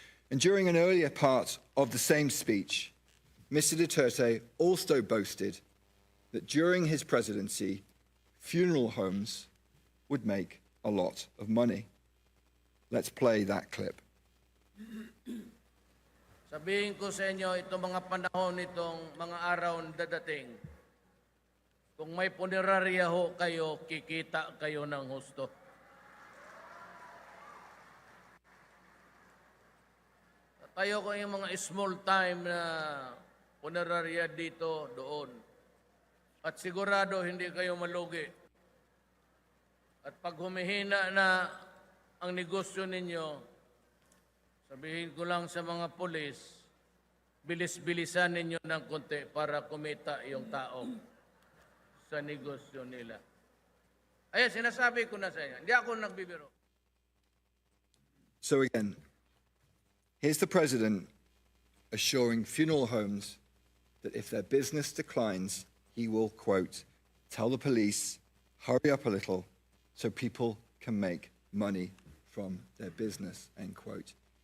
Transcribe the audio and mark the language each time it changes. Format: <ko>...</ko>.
<en>And during an earlier part of the same speech, Mr. Duterte also boasted that during his presidency, funeral homes would make a lot of money. Let's play that clip.</en> <tl>Sabihin ko sa inyo, itong mga panahon nitong mga araw na dadating, kung may punerarya ho kayo, kikita kayo ng husto. Tayo ko yung mga small time na punerarya dito, doon. At sigurado hindi kayo malugi. At pag humihina na ang negosyo ninyo, sabihin ko lang sa mga pulis, bilis-bilisan ninyo ng konti para kumita yung tao sa negosyo nila. Ayan, sinasabi ko na sa inyo. Hindi ako nagbibiro.</tl> <en>So again, here's the president assuring funeral homes that if their business declines, he will, quote, tell the police, hurry up a little so people can make money from their business, end quote.</en>